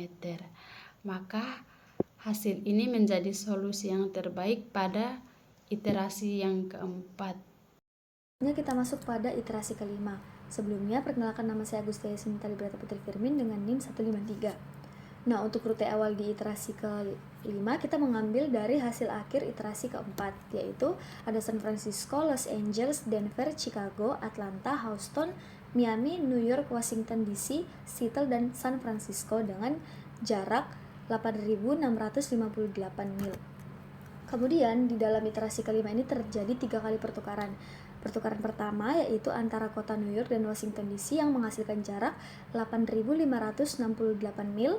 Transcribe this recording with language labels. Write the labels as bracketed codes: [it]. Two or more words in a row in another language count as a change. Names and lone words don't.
[id] Maka hasil ini menjadi solusi yang terbaik pada iterasi yang keempat. Kita masuk pada iterasi kelima. Sebelumnya, perkenalkan, nama saya Agustia Yasminta Librata Putri Firmin dengan NIM 153. Nah, untuk rute awal di iterasi kelima, kita mengambil dari hasil akhir iterasi keempat, yaitu ada San Francisco, Los Angeles, Denver, Chicago, Atlanta, Houston, Miami, New York, Washington DC, Seattle, dan San Francisco dengan jarak 8.658 mil. Kemudian, di dalam iterasi kelima ini terjadi 3 kali pertukaran. Pertukaran pertama yaitu antara kota New York dan Washington DC yang menghasilkan jarak 8.568 mil.